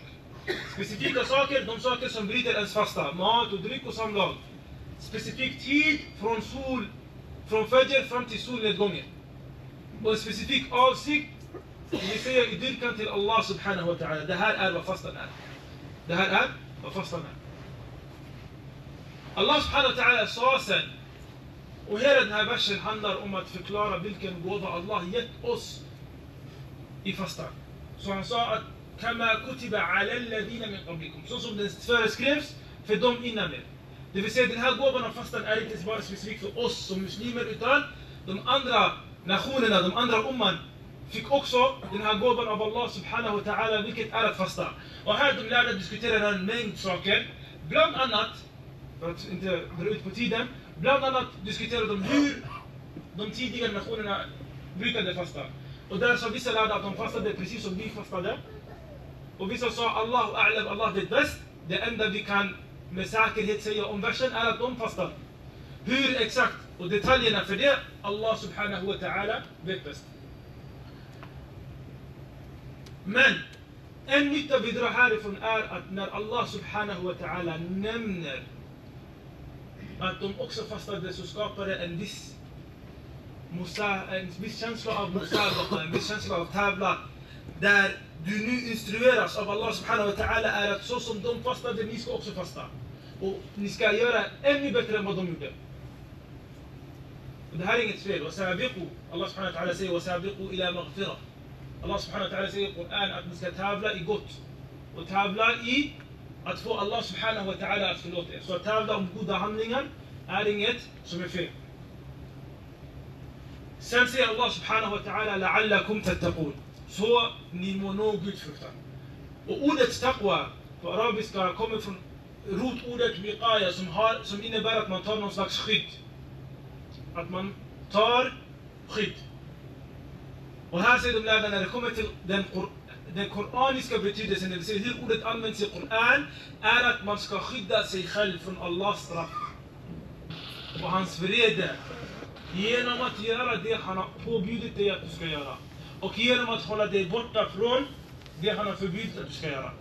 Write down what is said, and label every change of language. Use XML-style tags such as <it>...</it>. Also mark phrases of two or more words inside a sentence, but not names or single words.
<sv>Specifika saker, de saker som bryter ens fasta, mat och dryck och samlag. Specifik tid från fajr fram till solnedgången. Och en specifik avsikt, det vill säga i dyrkan till</sv> <ar>الله سبحانه وتعالى.</ar> <sv>Det här är vad fastan är. Det här är vad fastan är.</sv> <ar>الله سبحانه وتعالى</ar> <sv>sa sen, och hela den här versen handlar om att förklara vilken gåva Allah gett oss i fastan. Så han sa att</sv> <ar>كما كتب على الذين من قبلكم,</ar> <sv>så som den föreskrevs för dem innan er. Det vill säga, den här gåvan av fastan är inte bara specifikt för oss som muslimer, utan de andra nationerna, de andra umman fick också den här gåvan av</sv> <ar>الله سبحانه وتعالى,</ar> <sv>vilket är att fasta. Och här de lärde diskutera en mängd saker, bland annat, för att inte dra ut på tiden, bland annat diskuterade de hur de tidigare nationerna brukade fasta. Och där sa vissa lärde att de fastade precis som vi fastade. Och vissa sa</sv> <ar>الله أعلم,</ar> <sv>Allah vet bäst. Det enda vi kan med säkerhet säga om versen är att de fastade. Hur exakt och detaljerna för det,</sv> <ar>الله سبحانه وتعالى</ar> <sv>vet bäst. Men en nytta vi drar härifrån är att när</sv> <ar>الله سبحانه وتعالى</ar> <sv>nämner att de också fastade, så skapar det en viss känsla av musabaqa, en viss känsla av tävlan, där du nu instrueras av</sv> <ar>الله سبحانه وتعالى</ar> <sv>är att så som de fastade, ni ska också fasta. Och ni ska göra ännu bättre än vad de gjorde. Och det här är inget fel.</sv> <ar>الله سبحانه وتعالى</ar> <sv>säger</sv> <ar>وسابقوا إلى مغفرة. الله سبحانه وتعالى</ar> <sv>säger i Koran att ni ska tävla i gott. Och tävla i att få</sv> <ar>الله سبحانه وتعالى</ar> <sv>att förlåta er. Så att tävla om goda handlingar är inget som är fel. Sen säger</sv> <ar>الله سبحانه وتعالى لعلكم تتقون.</ar> <sv>Så ni må nå gudfruktan. Och ordet taqwa på arabiska kommer från rotordet wiqaya som innebär att man tar någon slags skydd. Att man tar skydd. Och här säger de lärda när det kommer till den koraniska betydelsen, det vill säga hur ordet används i Koran, är att man ska skydda sig själv från Allahs straff och hans vrede genom att göra det han har påbjudit dig att du ska göra, och genom att hålla dig borta från det han har förbjudit att du ska göra.</sv>